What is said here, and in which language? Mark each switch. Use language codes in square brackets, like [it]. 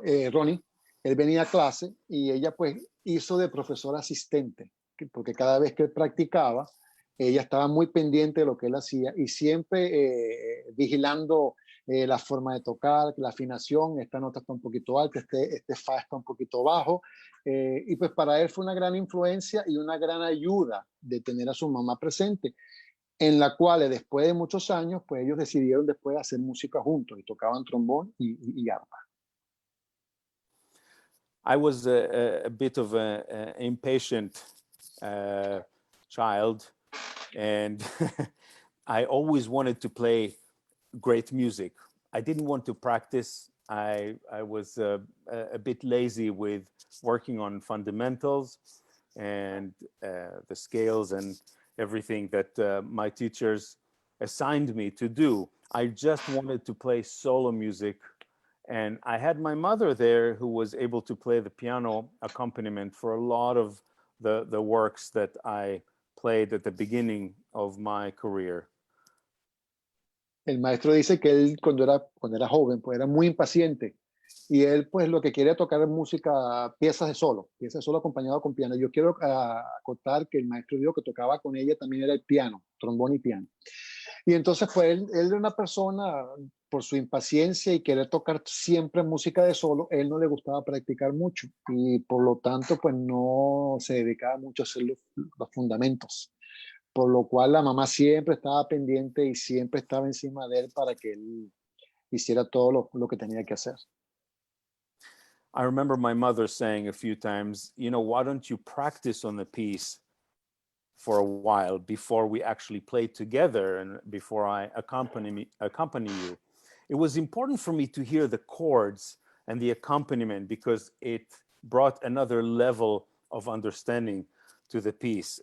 [es] Ronnie, él venía a clase y ella pues hizo de profesora asistente, porque cada vez que él practicaba, ella estaba muy pendiente de lo que él hacía y siempre vigilando la forma de tocar, la afinación, esta nota está un poquito alta, este fa está un poquito bajo, y pues para él fue una gran influencia y una gran ayuda de tener a su mamá presente, en la cual después de muchos años, pues ellos decidieron después hacer música juntos y tocaban trombón y arpa. [en] I was a bit of an impatient child, and I always wanted to play great music. I didn't want to practice. I was a bit lazy with working on fundamentals and the scales and everything that my teachers assigned me to do. I just wanted to play solo music. And I had my mother there who was able to play the piano accompaniment for a lot of the works that I played at the beginning of my career. [es] El maestro dice que él cuando era joven, pues era muy impaciente y él pues lo que quiere tocar es música, piezas de solo acompañado con piano. Yo quiero acotar que el maestro dijo que tocaba con ella también era el piano, trombón y piano. Y entonces pues él era una persona, por su impaciencia y querer tocar siempre música de solo, él no le gustaba practicar mucho y por lo tanto pues no se dedicaba mucho a hacer los fundamentos. Por lo cual la mamá siempre estaba pendiente y siempre estaba encima de él para que él hiciera todo lo que tenía que hacer. [en] I remember my mother saying a few times, you know, why don't you practice on the piece for a while before we actually play together and before I accompany you? It was important for me to hear the chords and the accompaniment because it brought another level of understanding to the piece.